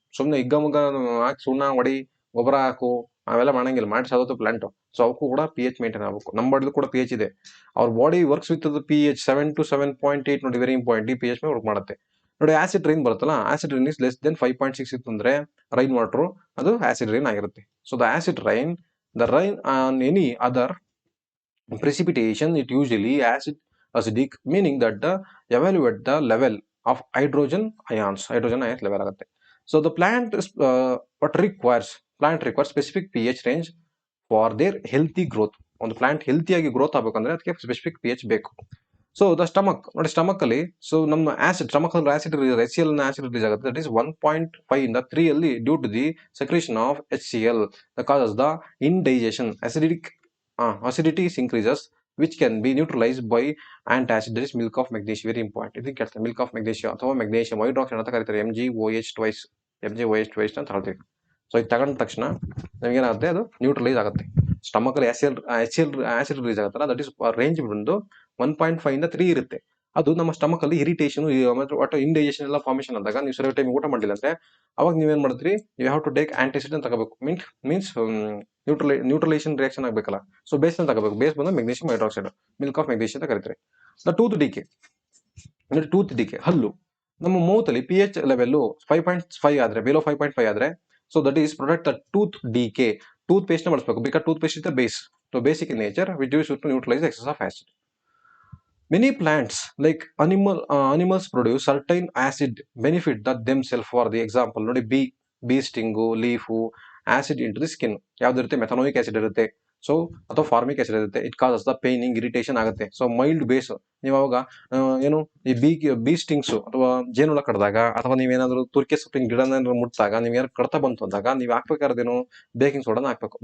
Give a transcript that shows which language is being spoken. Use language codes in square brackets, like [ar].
[kn] ಸುಮ್ಮನೆ ಹಿಗ್ಗಮುಗ್ಗ ಹಾಕಿ ಸುಣ್ಣ ಹೊಡಿ, ಗೊಬ್ಬರ ಹಾಕು, ಅವೆಲ್ಲ ಮಾಡಂಗಿಲ್ಲ, ಮಾಡಿ ಸಾಧೋದು ಪ್ಲಾಂಟ್. ಸೊ ಅವಕ್ಕೂ ಕೂಡ pH ಮೇಂಟೈನ್ ಆಗಬೇಕು. ನಮ್ಮ ಬಾಡಿಲಿ ಕೂಡ pH ಇದೆ. ಅವ್ರ [en] body works with pH 7 to 7.8 [kn] ನೋಡಿ, [en] Very important. [kn] ಈ pH ಮೇಲೆ ವರ್ಕ್ ಮಾಡುತ್ತೆ. ನೋಡಿ ಆಸಿಡ್ ರೈನ್ ಬರುತ್ತಲ್ಲ, [en] acid rain is less than 5.6 [kn] ಇತ್ತು ಅಂದ್ರೆ ರೈನ್ ವಾಟರ್ ಅದು ಆಸಿಡ್ ರೈನ್ ಆಗಿರುತ್ತೆ. [en] so the acid rain, the rain on any other precipitation, it usually acidic, meaning that the evaluate the level of hydrogen ions level [kn] ಆಗುತ್ತೆ. [en] So the plant requires specific pH range for their healthy growth. [kn] ಒಂದು plant ಹೆಲ್ತಿಯಾಗಿ growth ಆಗಬೇಕಂದ್ರೆ ಅದಕ್ಕೆ specific pH ಬೇಕು. So the stomach ನೋಡಿ, stomach ಅಲ್ಲಿ so ನಮ್ಮ stomach ಅಲ್ಲಿ acid HCl acid release ಆಗುತ್ತೆ, ದಟ್ ಇಸ್ 1.5 ಇಂದ 3 ಅಲ್ಲಿ [en] Due to the secretion of HCl, the causes the indigestion. acidity increases which can be neutralized by antacid, that is milk of magnesia. [kn] Very important, ಇದಕ್ಕೆ ಕೇಳ್ತಾರೆ milk of magnesia ಅಥವಾ magnesium hydroxide ಅಂತ ಕರೀತಾರೆ, MgOH twice ಅಂತ ಹೇಳ್ತೀವಿ. So ಇದು ತಗೊಂಡ ತಕ್ಷಣ ನಮಗೇನಾಗುತ್ತೆ, ಅದು ನ್ಯೂಟ್ರಲೈಸ್ ಆಗುತ್ತೆ. ಸ್ಟಮಕ್ ಅಲ್ಲಿ ಆಸಿಡ್ ರಿಲೀಸ್ ಆಗುತ್ತಲ್ಲ, ದಟ್ ಇಸ್ ರೇಂಜ್ ಬಂದು 1.5 ಇಂದ 3 ಇರುತ್ತೆ. ಅದು ನಮ್ಮ ಸ್ಟಮಕ್ ಅಲ್ಲಿ ಇರಿಟೇಷನ್ ಒಟ್ಟು ಇಂಡೈಜೆಷನ್ ಎಲ್ಲ ಫಾರ್ಮೇಷನ್ ಆದಾಗ ನೀವು ಸರಿಯಾದ ಟೈಮ್ ಊಟ ಮಾಡಿಲ್ಲ ಅಂದ್ರೆ ಅವಾಗ ನೀವೇನ್ ಮಾಡಿದ್ರಿ, [en] you have to take antacid [kn] ಅಂತ ತಗೋಬೇಕು. Means neutralisation reaction ಆಗಬೇಕಲ್ಲ. So base ಅಂತ ತಗೋಬೇಕು. ಬೇಸ್ ಬಂದು magnesium hydroxide, milk of magnesium ಅಂತ ಕರೀತಾರೆ. ದ ಟೂತ್ ಡಿಕೆ ಅಂದ್ರೆ ಟೂತ್ ಡಿಕೆ ಹಲ್ಲು ನಮ್ಮ ಮೌತ್ ಅಲ್ಲಿ ಪಿ ಎಚ್ ಲೆವೆಲ್ 5.5 ಆದ್ರೆ ಬಿಲೋ 5.5 ಆದ್ರೆ [en] So that is protect the tooth decay. Toothpaste [kn] ನ ಬಳಸಬೇಕು [en] Because toothpaste is the base. So basic in nature which use to neutralise excess of acid. Many plants, like animals, produce certain acid benefit that themselves. For the example, [kn] ನೋಡಿ [en] Bee sting, leaf, acid into the skin. [kn] ಯಾವ್ದಿರುತ್ತೆ, ಮೆಥನೋಯಿಕ್ acid ಇರುತ್ತೆ. So ಅಥವಾ formic acid ಇರುತ್ತೆ. [en] it causes the paining, [kn] irritation ಆಗುತ್ತೆ. So mild base. ನೀವು ಅವಾಗ ಏನು ಈ B stings ಅಥವಾ ಜೇನುಳ ಕಡ್ದಾಗ ಅಥವಾ ನೀವೇನಾದ್ರೂ ತುರ್ಕೆ ಸೊಪ್ಪಿನ ಗಿಡನ ಮುಟ್ಟಾಗ ನೀವೇನಾದ್ರು ಕಡ್ತಾ ಬಂತು ಅಂದಾಗ ನೀವು ಹಾಕ್ಬೇಕಾದ್ರೇನು, ಬೇಕಿಂಗ್ ಸೋಡಾನ ಹಾಕ್ಬೇಕು.